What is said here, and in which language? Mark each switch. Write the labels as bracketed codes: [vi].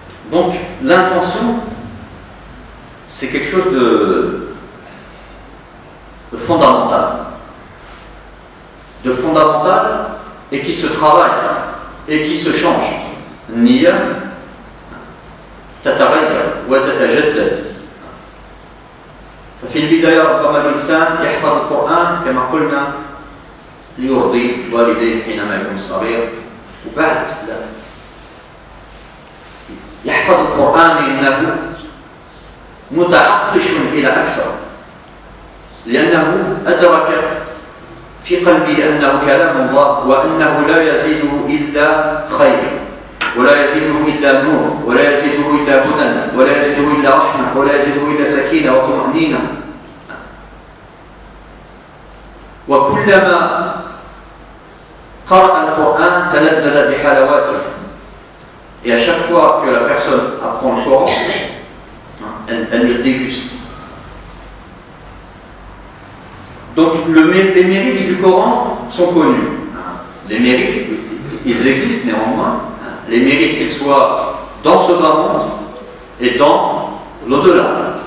[fr] Donc, l'intention, c'est quelque chose de fondamental. De fondamental et qui se travaille et qui se change. [ar] Niya تتغير وتتجدد. ففي البداية ربما الإنسان يحفظ القرآن كما قلنا ليرضي والديه حينما يكون صغير وبعد لا يحفظ القرآن لأنه متعطش إلى أكثر لأنه أدرك في قلبه أنه كلام الله وأنه لا يزيده إلا خير ولا يزيده إلا نور ولا يزيده إلا هدى ولا يزيده إلا رحمة ولا يزيده إلا سكينة وطمأنينة. وكلما قرأ القرآن تلذذ بحلاوته. [fr] Et à chaque fois que la personne apprend le Coran, elle le déguste. Donc les mérites du Coran sont connus. Les mérites, ils existent néanmoins. Les mérites qu'ils soient dans ce bas monde et dans l'au-delà.